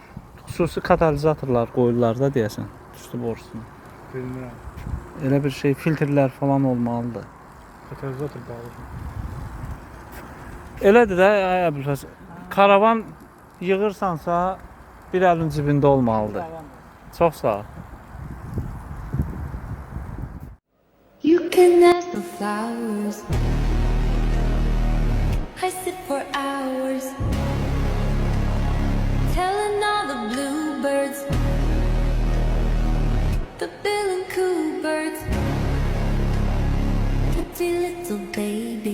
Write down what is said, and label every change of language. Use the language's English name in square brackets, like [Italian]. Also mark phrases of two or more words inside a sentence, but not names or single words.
[Azerbaijani] Xüsusi katalizatorlar qoyurlar da deyəsən, tüstü borusuna. [Turkish] Bilmiyorum. [Azerbaijani] Elə bir şey, filtrlər falan olmalıdır. Katalizator bağlı. Elədir də Əbülfəz. Karavan yığırsansa bir əlin cibində olmalıdır. Çox sağ ol. [English] You can ask the flowers. I sit for hours, telling all the bluebirds, the bill and coo birds, pretty little baby.